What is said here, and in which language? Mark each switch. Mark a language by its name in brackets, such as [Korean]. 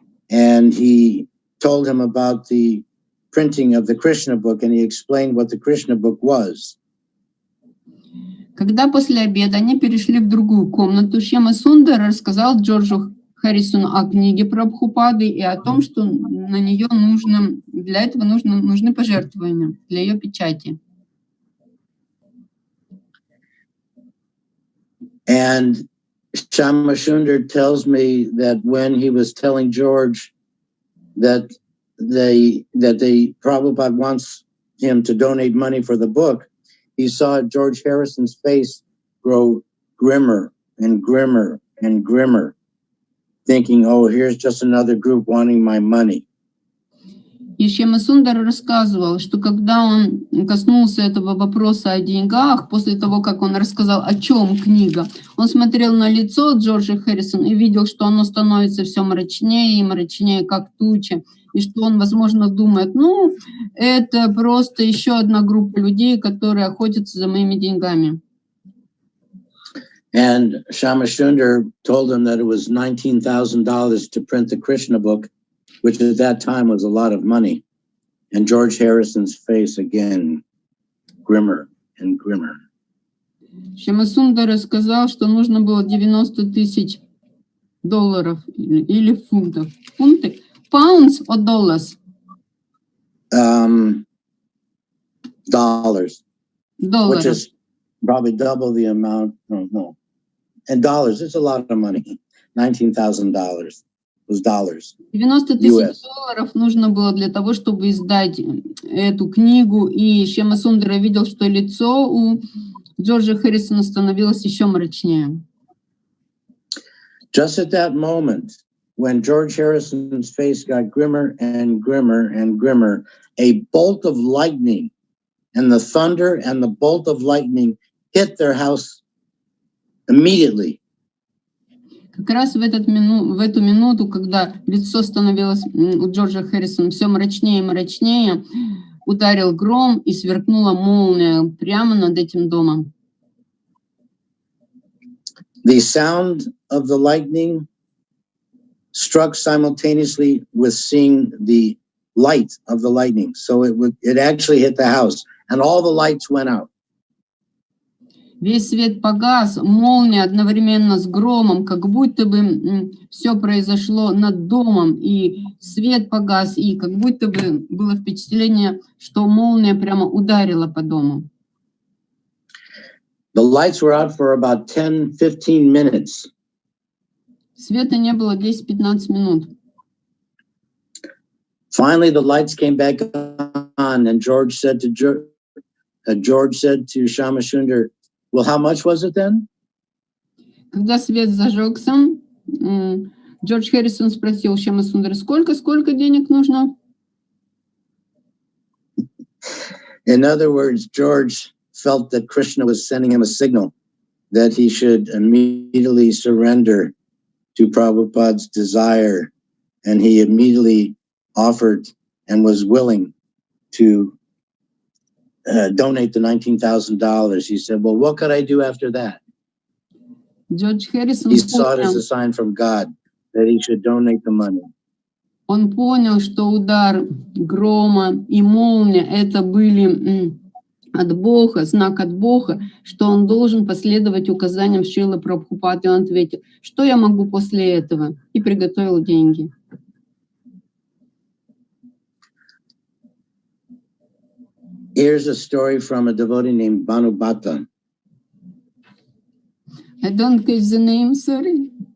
[English] And he told him about the printing of the Krishna book, and he explained what the Krishna book was. [Russian] Когда после обеда они перешли в другую комнату, Шьяма Сундара рассказал Джорджу Харрисону о книге Прабхупады и о том, что на нее для этого нужны пожертвования для ее печати. [English] And Shama Sundar tells me that when he was telling George that the Prabhupada wants him to donate money for the book, he saw George Harrison's face grow grimmer and grimmer and grimmer, thinking, oh, here's just another group wanting my money. [Russian] И Шьяма Сундара рассказывал, что когда он коснулся этого вопроса о деньгах, после того, как он рассказал, о чем книга, он смотрел на лицо Джорджа Харрисона и видел, что оно становится все мрачнее и мрачнее, как туча, и что он, возможно, думает, ну, это просто еще одна группа людей, которые охотятся за моими деньгами. [English] And Shama Sundar told him that it was $19,000 to print the Krishna book, which at that time was a lot of money. And George Harrison's face again, grimmer and grimmer. [Russian] Шьямасундара сказал, что нужно было 90 тысяч долларов или фунтов. Фунты? [English] Pounds or dollars? Dollars. [Russian] Долларов. [English] Which is probably double the amount. No. And dollars, it's a lot of money. $19,000 was dollars. [Russian] 90 тысяч долларов нужно было для того, чтобы издать эту книгу. И Шьямасундара видел, что лицо у Джорджа Хэррисона становилось еще мрачнее. [English] Just at that moment, when George Harrison's face got grimmer and grimmer and grimmer, a bolt of lightning and the thunder and the bolt of lightning hit their house immediately. [Russian] Как раз в эту минуту, когда лицо становилось у Джорджа Хэррисона все мрачнее и мрачнее, ударил гром и сверкнула молния прямо над этим домом. [English] The sound of the lightning struck simultaneously with seeing the light of the lightning. So it actually hit the house and all the lights went out. [Russian] Весь свет погас, молния одновременно с громом, как будто бы все произошло над домом, и свет погас, и как будто бы было впечатление, что молния прямо ударила по дому. [English] The lights were out for about 10-15 minutes. [Russian] Света не было 10-15 минут. [English] Finally, the lights came back on, and George said to Shyamasunder, "Well, how much was it then?" [Russian] Когда свет зажегся, Джордж Хэррисон спросил Шьямасундара, сколько денег нужно? [English] In other words, George felt that Krishna was sending him a signal that he should immediately surrender to Prabhupada's desire, and he immediately offered and was willing to donate the $19,000. He said, "Well, what could I do after that?" He saw it as a sign from God that he should donate the money. [Russian] Он понял, что удар грома и молния это были от Бога, знак от Бога, что он должен последовать указаниям Шрилы Прабхупады. Он ответил, что я могу после этого, и приготовил деньги. [English] Here's a story from a devotee named Bhanubhata. I don't catch the name, sorry.